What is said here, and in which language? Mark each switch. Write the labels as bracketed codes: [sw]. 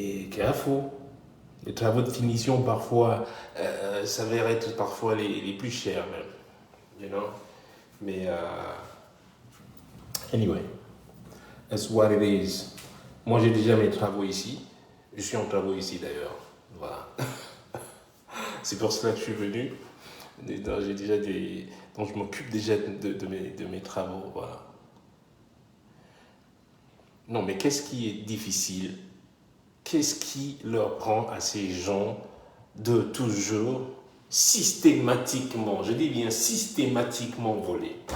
[en] Careful. [fr] Les travaux de finition parfois s'avèrent être parfois les plus chers même. [en] You know? Mais anyway, that's what it is. [fr] Moi j'ai déjà mes travaux ici. Je suis en travaux ici d'ailleurs. Voilà. C'est pour cela que je suis venu. J'ai déjà des. Donc je m'occupe déjà de mes travaux. Voilà. Non, mais qu'est-ce qui est difficile? Qu'est-ce qui leur prend à ces gens de toujours systématiquement, je dis bien systématiquement voler?